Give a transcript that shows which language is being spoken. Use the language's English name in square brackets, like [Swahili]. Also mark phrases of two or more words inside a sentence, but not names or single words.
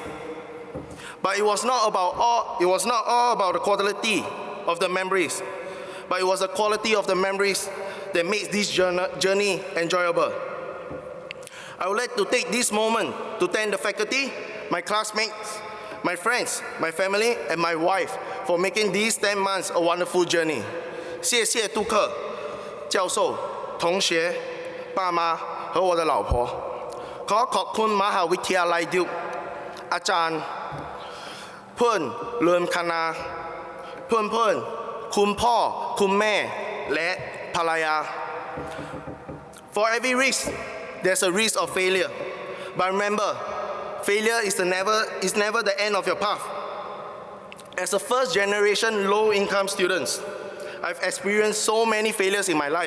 [English] But it was not all about the quality of the memories, but it was the quality of the memories that makes this journey enjoyable. I would like to take this moment to thank the faculty, my classmates, my friends, my family, and my wife for making these 10 months a wonderful journey. [Chinese] 谢谢督课、教授、同學、爸媽和我的老婆。 [Thai] ขอขอบคุณมหาวิทยาลัยดิวก์อาจารย์เพื่อนร่วมคณะเพื่อนๆคุณพ่อคุณแม่และภรรยา [English] For every risk, there's a risk of failure. But remember, failure is never the end of your path. As a first-generation low-income student, I've experienced so many failures in my life.